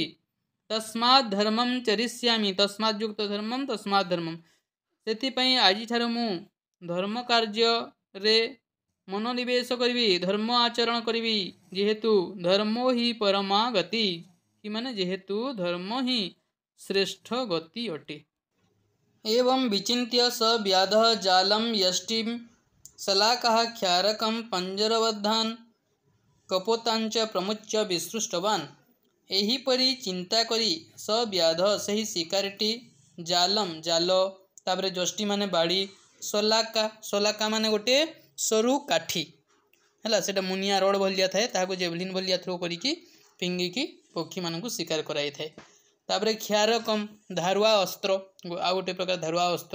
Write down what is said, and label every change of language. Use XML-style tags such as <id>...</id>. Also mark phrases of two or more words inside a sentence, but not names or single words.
<sa>ତସ୍ମାତ୍ ଧର୍ମଂ ଚରିଷ୍ୟାମି ତସ୍ମାତ୍ ଯୁକ୍ତ ଧର୍ମଂ ତସ୍ମାତ୍ ଧର୍ମଂ</sa> <or>ସେଥିପାଇଁ ଆଜିଠାରୁ ମୁଁ ଧର୍ମ କାର୍ଯ୍ୟରେ ମନୋନିବେଶ କରିବି, ଧର୍ମ ଆଚରଣ କରିବି। ଯେହେତୁ</or> <sa>ଧର୍ମୋ ହି ପରମା ଗତି</sa> <or>ମାନେ ଯେହେତୁ ଧର୍ମ ହିଁ ଶ୍ରେଷ୍ଠ ଗତି ଅଟେ।</or> <sa>एवं विचिन्त्य स व्याधः जालं यष्टिं शलाकाः क्षारकं पञ्जरबद्धान् कपोताञ्च प्रमुच्य विसृष्टवान्।</sa> <or>ଏହିପରି ଚିନ୍ତା କରି</or> <sa>स व्याध</sa> <or>ସେହି ଶିକାରୀଟି ଜାଲମ୍ ଜାଲ ତାପରେ ଯଷ୍ଟି ମାନେ ବାଡ଼ି ଶଲାକା ମାନେ ଗୋଟେ ସରୁ କାଠି ହେଲା, ସେଟା ମୁନିଆ ରଡ଼ ଭଳିଆ ଥାଏ, ତାହାକୁ ଜେଭଲିନ୍ ଭଳିଆ ଥ୍ରୋ କରିକି ଫିଙ୍ଗିକି ପକ୍ଷୀମାନଙ୍କୁ ଶିକାର କରାଯାଇଥାଏ। ତାପରେ କ୍ଷାରକମ୍ ଧାରୁଆ ଅସ୍ତ୍ର, ଆଉ ଗୋଟେ ପ୍ରକାର ଧାରୁଆ ଅସ୍ତ୍ର।</or>